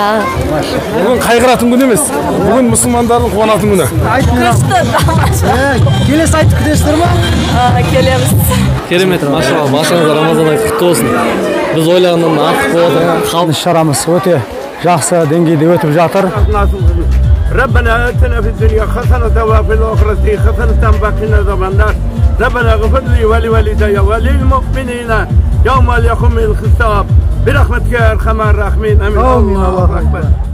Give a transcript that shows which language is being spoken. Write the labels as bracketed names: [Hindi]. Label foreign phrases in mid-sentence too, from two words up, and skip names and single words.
[Kazakh] Бүгін қайғыратын күн емес. Бүгін мұсылмандардың қуанатын күні. Келесі айт күтесіңдер ма? Келеміз. Керемет, машалла, машаңызға Рамазан айы құтты болсын. Біз ойлағаннан артық болып отырған халық Шарамыз өте жақсы деңгейде өтіп жатыр. [Arabic] ربنا آتنا في الدنيا حسنة وفي الآخرة حسنة وقنا عذاب النار ربنا اغفر لي ولوالدي وللمؤمنين يوم يقوم الحساب برحمتك يا أرحم الراحمين آمين. الله أكبر.